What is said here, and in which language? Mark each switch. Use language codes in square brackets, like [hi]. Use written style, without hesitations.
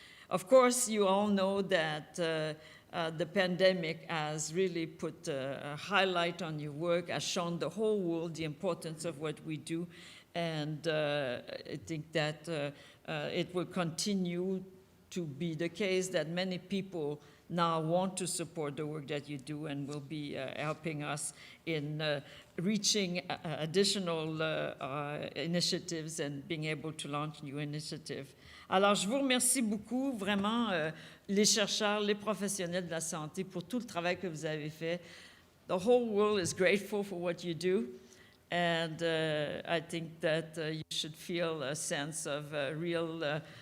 [en] Of course, you all know that the pandemic has really put a highlight on your work, has shown the whole world the importance of what we do, and I think that it will continue to be the case that many people now want to support the work that you do and will be helping us in reaching additional initiatives and being able to launch new initiatives. [fr] Alors, je vous remercie beaucoup, vraiment, les chercheurs, les professionnels de la santé, pour tout le travail que vous avez fait. [en] The whole world is grateful for what you do, and I think that you should feel a sense of real